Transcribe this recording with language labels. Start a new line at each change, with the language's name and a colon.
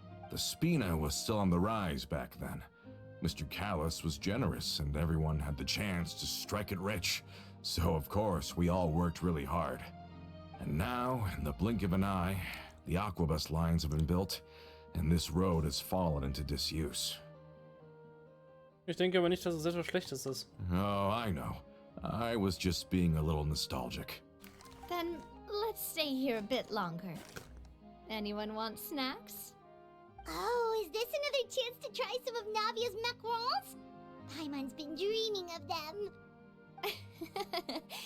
English: The Spina was still on the rise back then. Mr. Callus was generous, and everyone had the chance to strike it rich. So, of course, we all worked really hard. And now, in the blink of an eye, the Aquabus lines have been built, and this road has fallen into disuse.
German: Ich denke aber nicht, dass es etwas Schlechtes ist.
English: Oh, I know. I was just being a little nostalgic. Then let's stay here a bit longer. Anyone want snacks? Oh, is this another chance to try some of Navia's macarons? Paimon's been dreaming of them.